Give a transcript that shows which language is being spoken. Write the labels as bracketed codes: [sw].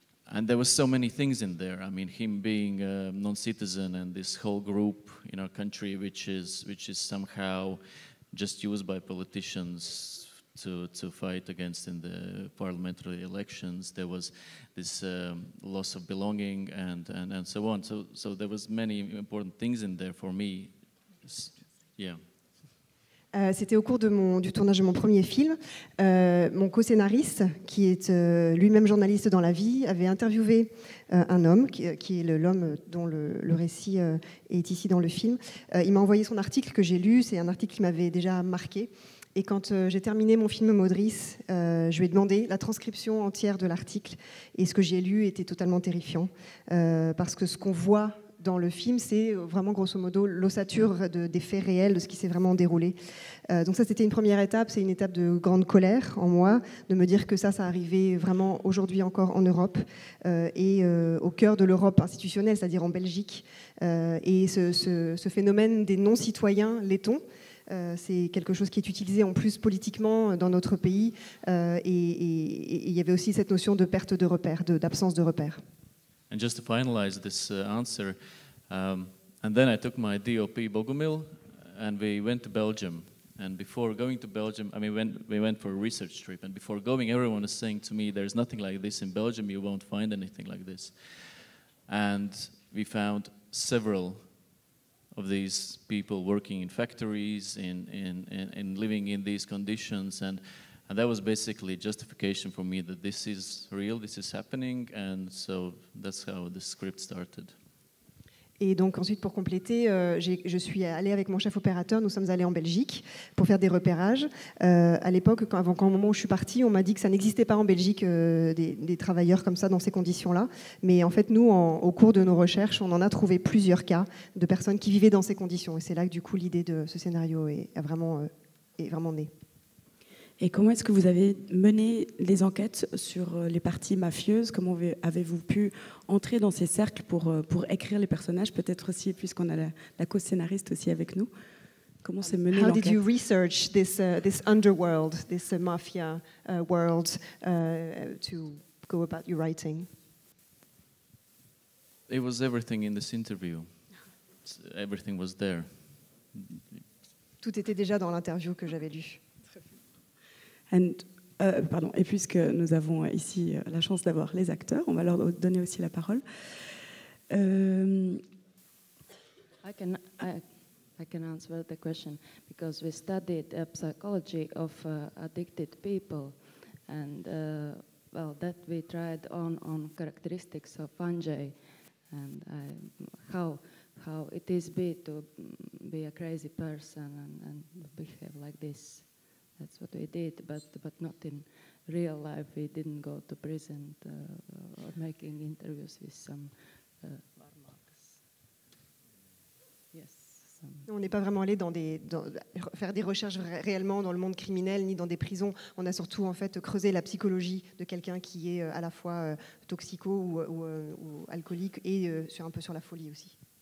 [en] And there were so many things in there. I mean, him being a non-citizen and this whole group in our country, which is somehow just used by politicians to fight against in the parliamentary elections. There was this loss of belonging and so on. So there was many important things in there for me. Yeah. [fr] C'était au cours du tournage de mon premier film. Mon co-scénariste, qui est lui-même journaliste dans la vie, avait interviewé un homme, qui est l'homme dont le récit est ici dans le film. Il m'a envoyé son article que j'ai lu. C'est un article qui m'avait déjà marqué. Et quand j'ai terminé mon film Modris, je lui ai demandé la transcription entière de l'article. Et ce que j'ai lu était totalement terrifiant. Parce que ce qu'on voit dans le film, c'est vraiment grosso modo l'ossature des faits réels, de ce qui s'est vraiment déroulé. Donc ça, c'était une première étape. C'est une étape de grande colère en moi, de me dire que ça arrivait vraiment aujourd'hui encore en Europe et au cœur de l'Europe institutionnelle, c'est-à-dire en Belgique. Et ce phénomène des non-citoyens lettons, c'est quelque chose qui est utilisé en plus politiquement dans notre pays. Et il y avait aussi cette notion de perte de repères, d'absence de repères. [en] And just to finalize this answer, and then I took my DOP Bogomil, and we went to Belgium. And before going to Belgium, I mean, we went for a research trip, and before going, everyone was saying to me, there's nothing like this in Belgium, you won't find anything like this. And we found several of these people working in factories, in living in these conditions, and that was basically justification for me that this is real, this is happening, and so that's how the script started. [fr] Et donc ensuite, pour compléter, je suis allée avec mon chef opérateur, nous sommes allés en Belgique pour faire des repérages. À l'époque, au moment où je suis partie, on m'a dit que ça n'existait pas en Belgique des travailleurs comme ça, dans ces conditions-là. Mais en fait, nous, au cours de nos recherches, on en a trouvé plusieurs cas de personnes qui vivaient dans ces conditions. Et c'est là que du coup, l'idée de ce scénario est vraiment née. Et comment est-ce que vous avez mené les enquêtes sur les parties mafieuses? Comment avez-vous pu entrer dans ces cercles pour écrire les personnages? Peut-être aussi, puisqu'on a la co-scénariste aussi avec nous. Comment s'est menée l'enquête? [en] How did you research this underworld, this mafia world, to go about your writing? It was everything in this interview. Everything was there. [fr] Tout était déjà dans l'interview que j'avais lue. Et puisque nous avons ici la chance d'avoir les acteurs, on va leur donner aussi la parole. [en] I can answer the question because we studied psychology of addicted people, and that we tried on characteristics of fungi and how it is to be a crazy person and behave like this. That's what we did, but not in real life. We didn't go to prison or making interviews with some warmocks. Yes. [fr] On n'est pas vraiment allé faire des recherches réellement dans le monde criminel ni dans des prisons. On a surtout en fait creusé la psychologie de quelqu'un qui est à la fois toxico ou alcoolique et un peu sur la folie aussi.